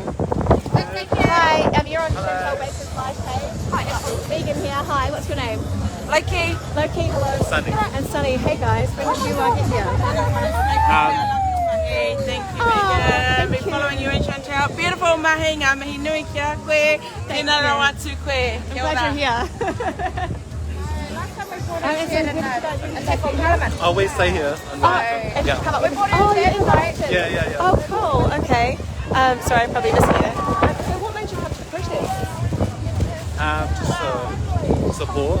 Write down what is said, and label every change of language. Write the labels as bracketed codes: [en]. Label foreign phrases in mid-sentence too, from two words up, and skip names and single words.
[en] Hi, you're on Chantal Baker's live page. Hi, Megan here. Hi, what's your name? Loki. Loki, hello. Sunny. And Sunny. Hey guys, when did you get here? Hey, thank you, Megan. I've been following you in Chantal. [mi] Beautiful mahi ngā mihi nui kia koe. Tēnā rawa tū koe. [en] I'm glad you're here. Oh, we stay here. Yeah. Oh, cool. Okay. Sorry, I'm probably missing it. So what made you come to the protest? Just support.